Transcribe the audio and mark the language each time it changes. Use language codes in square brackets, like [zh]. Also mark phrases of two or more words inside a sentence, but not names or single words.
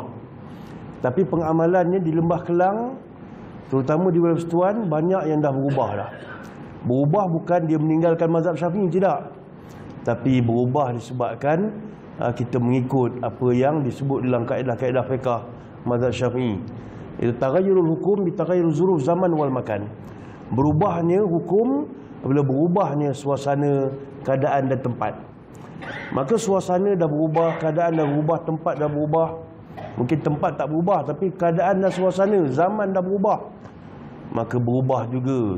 [ms] Tapi pengamalannya di Lembah Kelang, terutama di Wilayah Setuan, banyak yang dah berubah dah. Berubah bukan dia meninggalkan mazhab Syafi'i, tidak. Tapi berubah disebabkan kita mengikut apa yang disebut dalam kaedah-kaedah fiqh mazhab Syafi'i. [ar] Itu تغير الحكم بتغير الظروف الزمان والمكان. [ms] Berubahnya hukum bila berubahnya suasana, keadaan dan tempat. Maka suasana dah berubah, keadaan dah berubah, tempat dah berubah. Mungkin tempat tak berubah, tapi keadaan dan suasana, zaman dah berubah, maka berubah juga.